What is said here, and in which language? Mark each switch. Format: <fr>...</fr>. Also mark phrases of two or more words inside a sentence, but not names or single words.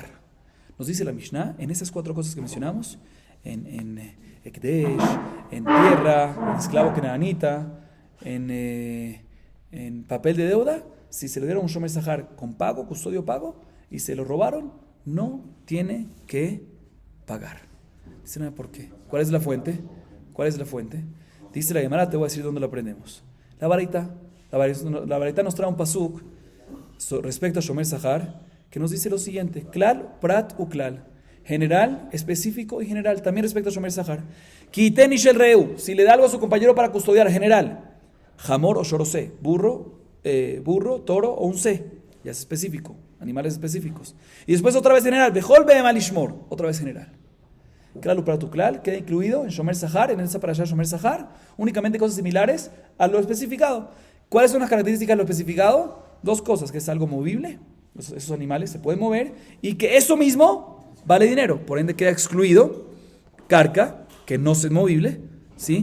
<es>Nos dice la Mishnah, en esas 4 cosas que mencionamos, en Ekdesh, en tierra, en esclavo kenanita, en papel de deuda, si se le dieron un</es> <he>שומר שכר</he> <es>con pago, custodio pago, y se lo robaron, no tiene que pagar. Dicen, ¿por qué? ¿Cuál es la fuente? ¿Cuál es la fuente? Dice la Gemara, te voy a decir dónde lo aprendemos. La baraita nos trae un pasuk respecto a</es> <he>שומר שכר,</he> <es>que nos dice lo siguiente:</es> <he>כלל, פרט וכלל.</he> <es>General, específico y general. También respecto a</es> <he>שומר שכר. כי יתן איש אל רעהו.</he> <es>Si le da algo a su compañero para custodiar, general.</es> <he>חמור או שור או שה.</he> <es>Burro, toro o un se. Ya es específico. Animales específicos. Y después otra vez general.</es> <he>בכל בהמה לשמור.</he> <es>Otra vez general.</es> <he>כלל ופרט וכלל</he> <es>queda incluido en</es> <he>שומר שכר,</he> <es>en esa parashá</es> <he>שומר שכר.</he> <es>Únicamente cosas similares a lo especificado. ¿Cuáles son las características de lo especificado? 2 cosas: que es algo movible. Esos animales se pueden mover. Y que eso mismo vale dinero, por ende queda excluido carca, que no es movible, ¿sí?</es>